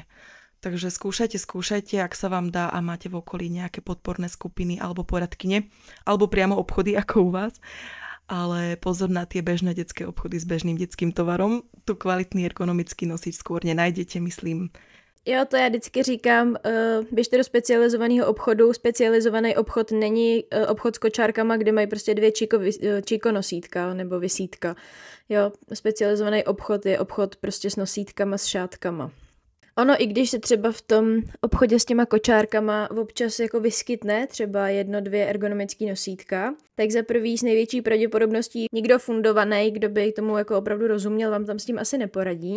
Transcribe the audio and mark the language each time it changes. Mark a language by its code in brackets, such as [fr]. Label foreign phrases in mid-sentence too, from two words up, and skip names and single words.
[sk] Takže skúšajte, ak sa vám dá a máte v okolí nejaké podporné skupiny alebo poradkyne, alebo priamo obchody ako u vás. Ale pozor na tie bežné detské obchody s bežným detským tovarom. Tu kvalitný ergonomický nosič skôr nenájdete, myslím. [cs] Jo, to já vždycky říkám, běžte do specializovaného obchodu. Specializovaný obchod není obchod s kočárkama, kde mají prostě 2 číko nosítka nebo visítka. Jo, specializovaný obchod je obchod prostě s nosítkama, s šátkama. Ono, i když se třeba v tom obchodě s těma kočárkama občas jako vyskytne třeba 1-2 ergonomický nosítka, tak za prvý s největší pravděpodobností nikdo fundovaný, kdo by tomu jako opravdu rozuměl, vám tam s tím asi neporadí.